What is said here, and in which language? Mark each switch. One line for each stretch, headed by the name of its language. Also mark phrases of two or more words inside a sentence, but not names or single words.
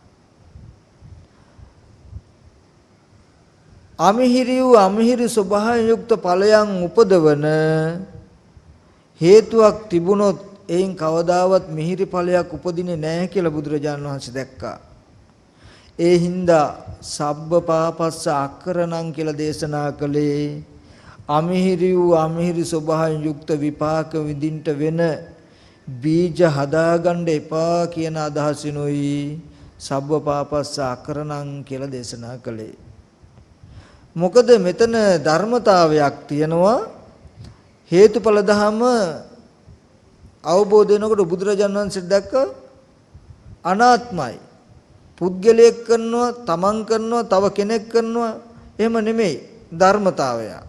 Sinhala: අමිහිරි වූ අමිහිරි ස්වභාවයෙන් යුක්ත ඵලයන් උපදවන හේතුවක් තිබුණොත් එයින් කවදාවත් මිහිරි ඵලයක් උපදින්නේ නැහැ කියලා බුදුරජාණන් වහන්සේ දැක්කා. ඒ හින්දා
Pali: සබ්බ පාපස්ස අකරණං
Sinhala: කියලා දේශනා කළේ අමිහිරි වූ අමිහිරි ස්වභාවයෙන් යුක්ත විපාක විඳින්න වෙන බීජ හදාගන්න එපා කියන අදහසිනුයි
Pali: සබ්බ පාපස්ස අකරණං
Sinhala: කියලා දේශනා කළේ. මොකද මෙතන ධර්මතාවයක් තියෙනවා. හේතුඵල ධම අවබෝධ වෙනකොට බුදුරජාණන් වහන්සේ දැක්ක අනාත්මයි. පුද්ගලයෙක් කරනවා, තමන් කරනවා, තව කෙනෙක් කරනවා, එහෙම නෙමෙයි ධර්මතාවය.